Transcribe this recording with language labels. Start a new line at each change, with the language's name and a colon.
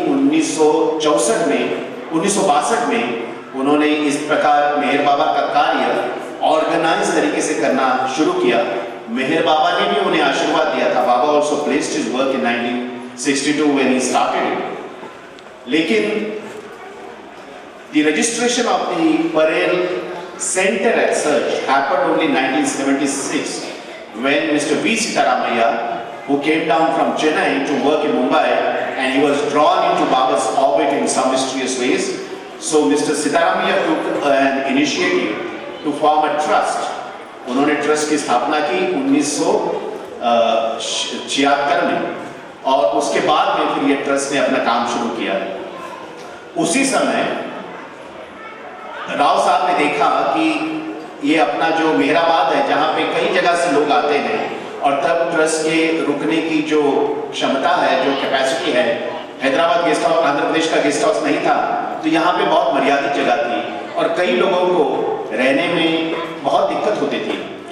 Hindi: 1962 में उन्होंने इस प्रकार मेहर बाबा का कार्य ऑर्गेनाइज तरीके से करना शुरू किया. मेहर बाबा ने भी उन्हें आशीर्वाद दिया था.
English: Baba also placed his work in 1962 when he started it. लेकिन the registration of the Parel Center as such happened only in 1976 when Mr. V. Sitaramaiah, who came down from Chennai to work in Mumbai, and he was drawn into Baba's orbit in some mysterious ways. So Mr. Sitaramaiah took an initiative to form a trust
Hindi: उन्होंने trust की स्थापना की 1976 में, और उसके बाद में फिर ये ट्रस्ट ने अपना काम शुरू किया। उसी समय राव साहब ने देखा कि ये अपना जो मेहराबाद है, जहाँ पे कई जगह से लोग आते हैं, और तब ट्रस्ट के रुकने की जो क्षमता है, जो कैपेसिटी है, हैदराबाद गेस्ट हाउस, आंध्र प्रदेश का गेस्ट हाउस नहीं था, तो यहाँ पे बहुत मर्यादित जगह थी और कई लोगों को रहने में बहुत दिक्कत होती थी।